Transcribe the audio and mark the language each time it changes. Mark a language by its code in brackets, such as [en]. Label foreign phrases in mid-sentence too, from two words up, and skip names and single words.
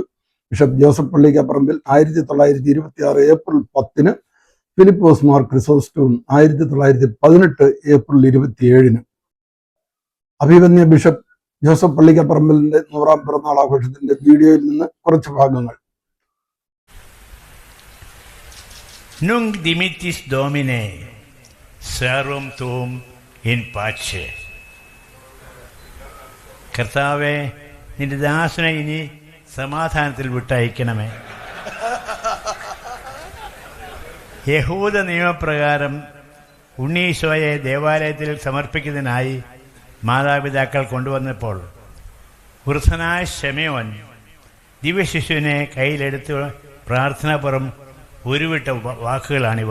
[ml] ബിഷപ്പ് ജോസഫ് പള്ളിക്കപ്പറമ്പിൽ 1926 ഏപ്രിൽ 10-ന്, ഫിലിപ്പോസ് മാർ ക്രിസോസ്റ്റവും 1918 ഏപ്രിൽ 27-ന്. അഭിവന്യ ബിഷപ്പ് ജോസഫ് പള്ളിക്കപ്പറമ്പിലിന്റെ 100ാം പിറന്നാൾ ആഘോഷത്തിന്റെ വീഡിയോയിൽ നിന്ന് കുറച്ച് ഭാഗങ്ങൾ. [la] Nunc dimittis Domine, servum tuum in pace. [ml] കർത്താവേ, നിന്റെ ദാസനെ ഇനി സമാധാനത്തിൽ വിട്ടയക്കണമേ. യഹൂദ നിയമപ്രകാരം ഉണ്ണീശോയെ ദേവാലയത്തിൽ സമർപ്പിക്കുന്നതിനായി മാതാപിതാക്കൾ കൊണ്ടുവന്നപ്പോൾ വൃദ്ധനായ ശമയോൻ ദിവ്യശിശുവിനെ കയ്യിലെടുത്ത് പ്രാർത്ഥനാപുറം ഉരുവിട്ട വാക്കുകളാണിവ.